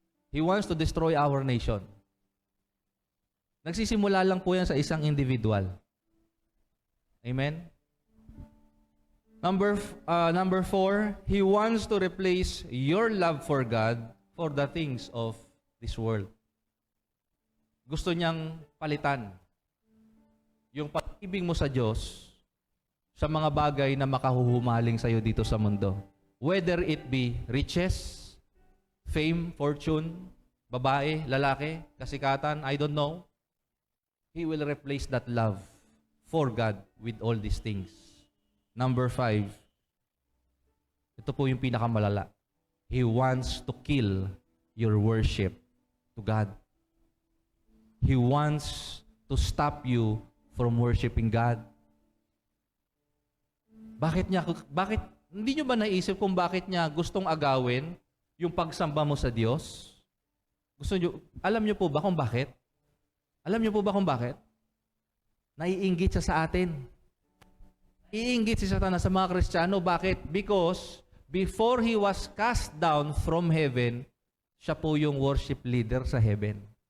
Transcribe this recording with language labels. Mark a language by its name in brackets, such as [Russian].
[English] He wants to destroy our nation. [Filipino] Nagsisimula lang po yan sa isang individual. [English] Amen. Number 4, He wants to replace your love for God for the things of this world. [Filipino] Gusto niyang palitan yung pag-ibig mo sa Diyos sa mga bagay na makahuhumaling sa iyo dito sa mundo. [English] Whether it be riches, fame, fortune, [Filipino] babae, lalaki, kasikatan, [English] I don't know. He will replace that love for God with all these things. [Filipino] Number 5, ito po yung pinakamalala. [English] He wants to kill your worship to God. He wants to stop you from worshiping God. [Filipino] Bakit hindi nyo ba naisip kung bakit niya gustong agawin yung pagsamba mo sa Diyos? Alam nyo po ba kung bakit? Alam niyo po ba kung bakit? Naiinggit siya sa atin. Iinggit si Satanas sa mga Kristiyano. Bakit? [English] Because before he was cast down from heaven, [Filipino] siya po yung worship leader sa heaven.